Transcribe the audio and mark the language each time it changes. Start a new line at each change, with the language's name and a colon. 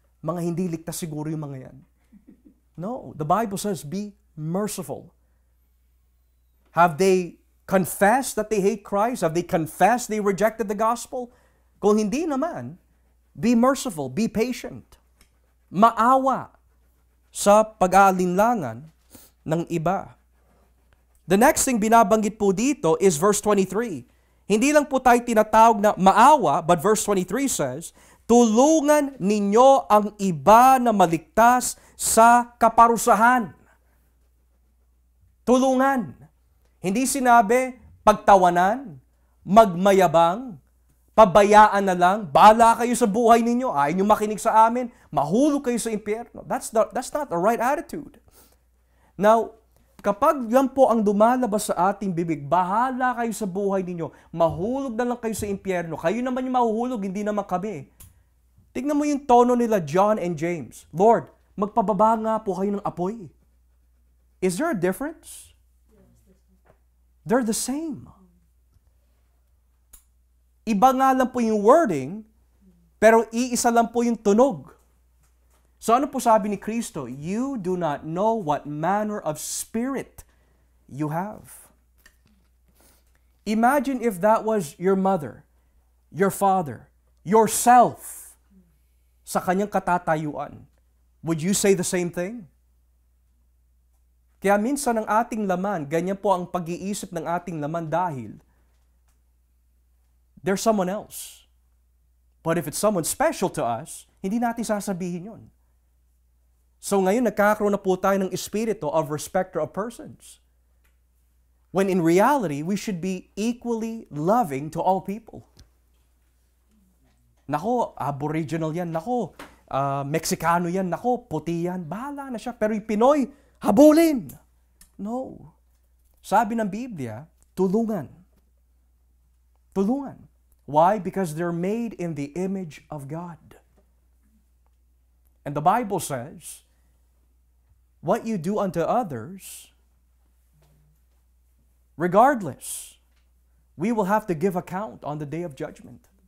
Filipino: Mga hindi ligtas siguro yung mga yan.
English: No, the Bible says, be merciful. Have they confessed that they hate Christ? Have they confessed they rejected the gospel?
Filipino: Kung hindi naman,
English: be merciful, be patient.
Filipino: Maawa sa pag-aalinlangan ng iba.
English: The next thing
Filipino: binabanggit po dito
English: is verse 23.
Filipino: Hindi lang po tayo tinatawag na maawa,
English: but verse 23 says,
Filipino: tulungan ninyo ang iba na maligtas sa kaparusahan. Tulungan. Hindi sinabi, pagtawanan, magmayabang, pabayaan na lang, bahala kayo sa buhay ninyo, ayaw nyo makinig sa amin, mahulog kayo sa impyerno.
English: That's not the right attitude.
Filipino: Now, kapag yan po ang dumalabas sa ating bibig, bahala kayo sa buhay ninyo, mahulog na lang kayo sa impyerno, kayo naman yung mahuhulog, hindi naman kami. Tignan mo yung tono nila John and James. Lord, magpababa nga po kayo ng apoy.
English: Is there a difference? They're the same.
Filipino: Iba nga lang po yung wording, pero iisa lang po yung tunog. So ano po sabi ni Kristo?
English: You do not know what manner of spirit you have. Imagine if that was your mother, your father, yourself
Filipino: sa kanyang katatayuan.
English: Would you say the same thing?
Filipino: Kaya minsan ang ating laman, ganyan po ang pag-iisip ng ating laman dahil
English: there's someone else. But if it's someone special to us,
Filipino: hindi natin sasabihin yun. So ngayon, nagkakaroon na po tayo ng espiritu
English: of respecter of persons. When in reality, we should be equally loving to all people.
Filipino: Nako, aboriginal yan. Nako, Meksikano yan, nako, puti yan, bahala na siya. Pero yung Pinoy, habulin. No. Sabi ng Biblia, tulungan. Tulungan.
English: Why? Because they're made in the image of God. And the Bible says, what you do unto others, regardless, we will have to give account on the day of judgment.